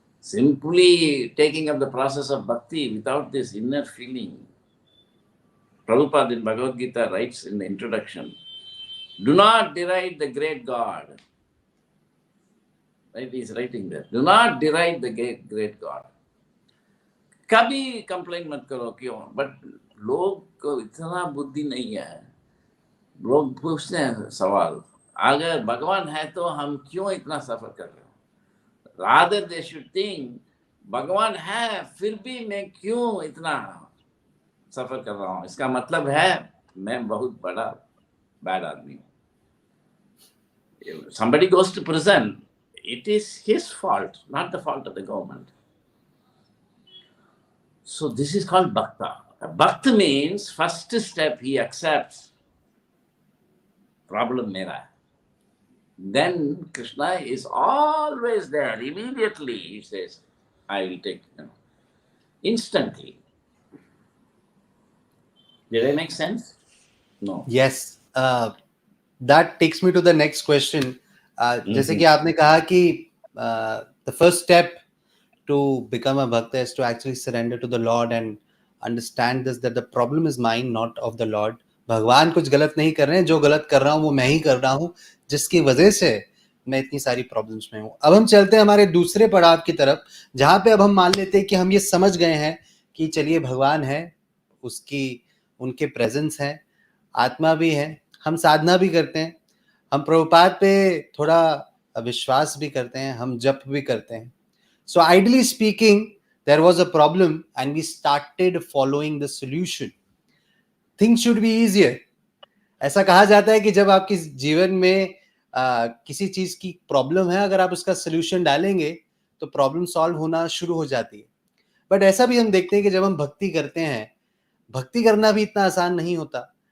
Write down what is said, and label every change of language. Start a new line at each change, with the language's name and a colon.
English: Simply taking up the process of bhakti without this inner feeling. Prabhupada in Bhagavad Gita writes in the introduction, do not deride the great God. Right? He is writing there. Do not deride the great God.
Hindi: कभी complain मत करो क्यों, but लोग को इतना बुद्धि नहीं है. लोग पूछते हैं सवाल, अगर भगवान है तो हम क्यों इतना सफर कर रहे हो.
English: rather they should think
Hindi: भगवान है फिर भी मैं क्यों इतना सफर कर रहा हूं. इसका मतलब है मैं बहुत बड़ा बैड आदमी हूं.
English: Somebody goes to prison, it is his fault, not the fault of the government. So this is called bhakta. Bhakta means first step he accepts problem mera. Then Krishna is always there. Immediately he says, I will take, instantly. Did I make sense? No. Yes. That takes me to the next question.
Hindi: जैसे कि आपने कहा कि
English: the first step to become a bhakta is to actually surrender to the Lord and understand this, that the problem is mine, not of the Lord.
Hindi: भगवान कुछ गलत नहीं कर रहे हैं, जो गलत कर रहा हूं वो मैं ही कर रहा हूं, जिसकी वजह से मैं इतनी सारी प्रॉब्लम्स में हूं. अब हम चलते हैं हमारे दूसरे पड़ाव की तरफ, जहां पे अब हम मान लेते हैं कि हम ये समझ गए हैं कि चलिए भगवान है, उनके प्रेजेंस है, आत्मा भी है, हम साधना भी करते हैं, हम प्रभुपाद पे थोड़ा विश्वास भी करते हैं, हम जप भी करते हैं.
English: So ideally speaking, there was a problem and we started following the solution. Things should be easier.
Hindi: ऐसा कहा जाता है कि जब आपके जीवन में किसी चीज की प्रॉब्लम है, अगर आप उसका सोल्यूशन डालेंगे तो प्रॉब्लम सॉल्व होना शुरू हो जाती है. बट ऐसा भी हम देखते हैं कि जब हम भक्ति करते हैं, भक्ति करना भी इतना आसान नहीं होता.